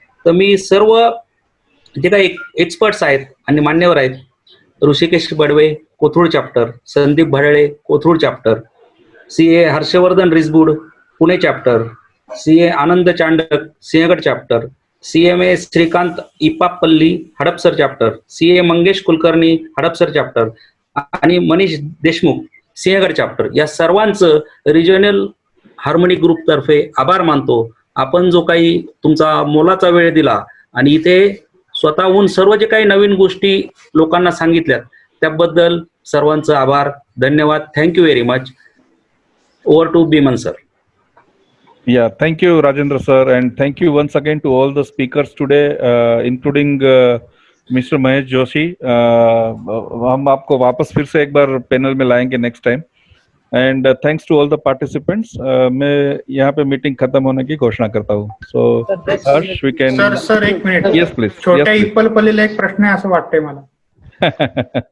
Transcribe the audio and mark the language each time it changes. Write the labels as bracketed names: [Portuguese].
[Marathi] तर मी सर्व जे काही एक्सपर्ट्स आहेत आणि मान्यवर आहेत, Rishikesh Badve Kothrud chapter, Sandeep भडळे Kothrud chapter, CA Harshvardhan Risbud Pune chapter, CA आनंद Chandak Sinhagad chapter, CMA Shrikant इपापल्ली Hadapsar chapter, CA Mangesh Kulkarni Hadapsar chapter आणि मनीष देशमुख सिंहगड चॅप्टर, या सर्वांचं रिजनल हार्मनी ग्रुप तर्फे आभार मानतो. आपण जो काही तुमचा मोलाचा वेळ दिला आणि इथे स्वतःहून सर्व जे काही नवीन गोष्टी लोकांना सांगितल्यात त्याबद्दल सर्वांचं आभार, धन्यवाद. [English] Thank you very much. Over to Biman sir. Yeah, thank you Rajendra sir, and thank you once again to all the speakers today, including Mr. Mahesh Joshi. [Hindi] हम आपको वापस फिर से एक बार पैनल में लाएंगे next time, [English] And thanks to all the participants. [Hindi] मैं यहाँ पे मीटिंग खत्म होने की घोषणा करता हूँ. [English] So Harsh, we can. [Marathi] Sir 1 minute. [English] Yes please. [Marathi] छोट्या इप्पलपल्लीला एक प्रश्न आहे असं वाटतंय मला.